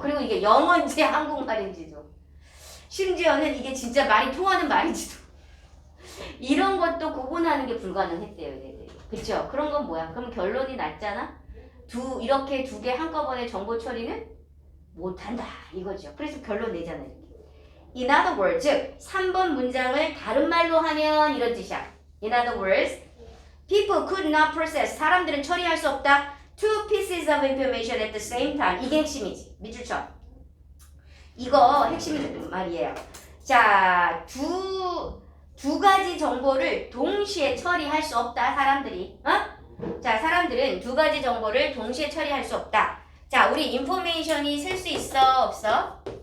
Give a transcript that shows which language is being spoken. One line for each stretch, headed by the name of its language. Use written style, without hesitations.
Korean: 그리고 이게 영어인지 한국말인지도 심지어는 이게 진짜 말이 통하는 말인지도 이런 것도 구분하는 게 불가능했대요. 얘네들이. 그쵸? 그런 건 뭐야? 그럼 결론이 났잖아? 이렇게 두 개 한꺼번에 정보 처리는 못한다 이거죠. 그래서 결론 내잖아요.
English: In other words,
Korean: 즉 3번 문장을 다른 말로 하면 이런 뜻이야.
English: In other words, people could not process,
Korean: 사람들은 처리할 수 없다.
English: Two pieces of information at the same time.
Korean: 이게 핵심이지. 밑줄쳐. 이거 핵심 말이에요. 자, 두 가지 정보를 동시에 처리할 수 없다. 사람들이. 자, 사람들은 두 가지 정보를 동시에 처리할 수 없다. 자, 우리 인포메이션이 셀 수 있어? 없어?